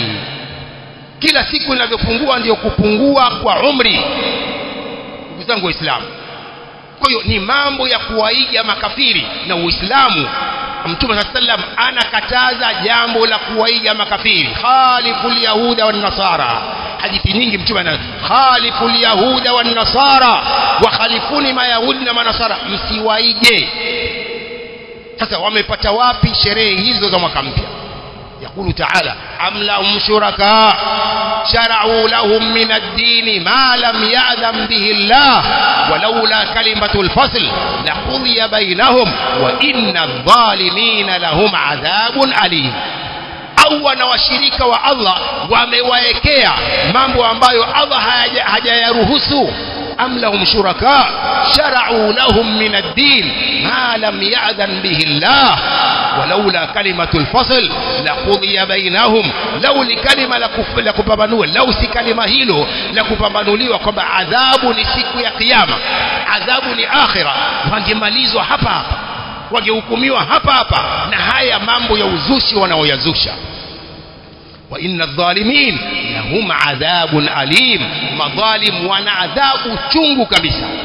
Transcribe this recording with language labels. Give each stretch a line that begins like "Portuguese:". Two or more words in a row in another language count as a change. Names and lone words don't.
Swahili: Kila siku inavyopungua ndio kupungua kwa umri, ndugu zangu Waislamu. Kwa hiyo ni mambo ya kuwaiga makafiri, na Uislamu Mtume sallam anakataza jambo la kuwaiga makafiri.
Arabic: خالفوا اليهود والنصارى,
Swahili: hadithi nyingi Mtume ana
Arabic: خالفوا اليهود والنصارى
Swahili: wa khalifuni mayahudi na manasara, msiwaige. Sasa wamepata wapi sherehe hizo za mwaka mpya?
Arabic: يقول تعالى أم لهم شركاء شرعوا لهم من الدين ما لم يأذن به الله ولولا كلمة الفصل لقضي بينهم وإن الظالمين لهم عذاب أليم.
Swahili: au wanawashirika wa Allah wamewaekea mambo ambayo Allah hajayaruhusu.
Arabic: أم لهم شركاء شرعوا لهم من الدين ما لم يأذن به الله ولولا كلمة الفصل لقضي بينهم.
Swahili: lau li kalima la kupambanua, lau si kalima hilo la kupambanuliwa kwamba adhabu ni siku ya kiyama, adhabu ni akhira, wangemalizwa hapa hapa, wangehukumiwa hapa hapa na haya mambo ya uzushi wanaoyazusha.
Arabic: وإن الظالمين لهم عذاب أليم,
Swahili: madhalim wana adhabu chungu kabisa.